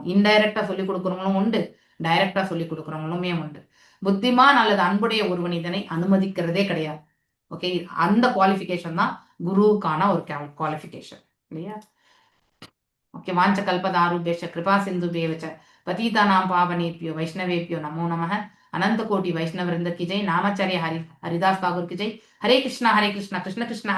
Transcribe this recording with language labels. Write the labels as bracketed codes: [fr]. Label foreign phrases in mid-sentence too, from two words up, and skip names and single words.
[ta] இன்டைரக்டா சொல்லிக் கொடுக்குறவங்களும் உண்டு, டைரக்டா சொல்லிக் கொடுக்குறவங்களுமே உண்டு. புத்திமான் அல்லது அன்புடைய ஒருவன் இதனை அனுமதிக்கிறதே கிடையாது. ஓகே. அந்த குவாலிஃபிகேஷன் தான் குருவுக்கான ஒரு குவாலிஃபிகேஷன் இல்லையா? [sa] ஓகே. वाञ्छा कल्पतरुभ्यश्च कृपा सिन्धुभ्य एव च पतितानाम् पावनेभ्यो वैष्णवेभ्यो नमो नमः. [hi] अनंत कोटि वैष्णव वृंद की जय. नामाचार्य हरिदास ठाकुर की जय. [sa] हरे कृष्णा कृष्ण कृष्ण